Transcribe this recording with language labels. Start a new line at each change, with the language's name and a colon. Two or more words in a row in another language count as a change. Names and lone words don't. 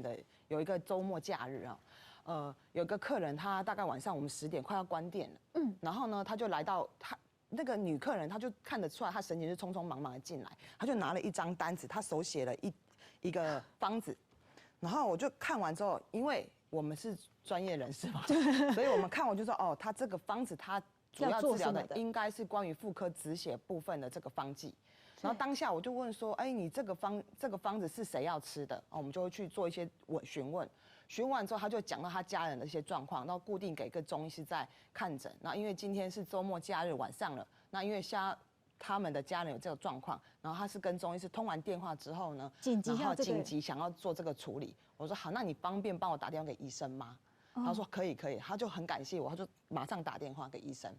Chinese: 的，有一個週末假日有一個客人，他大概晚上我們10點快要關店了，然後呢，他就來到那個女客人，她就看得出來，她神情是匆匆忙忙的進來，她就拿了一張單子，她手寫了一個方子，然後我就看完之後，因為我們是專業人士嘛，所以我們看我就說，他這個方子，他主要治療的應該是關於婦科止血部分的這個方劑。然後當下我就問說，你這個方子是誰要吃的？我們就會去做一些詢問。詢問完之後，他就講到他家人的一些狀況，然後固定給一個中醫師在看診。那因為今天是週末假日晚上了，那因為他们的家人有这个状况，然后他是跟中医师通完电话之后呢，然后紧急要这个紧急想要做这个处理。我说好，那你方便帮我打电话给医生吗？他说可以，他就很感谢我，他就马上打电话给医生。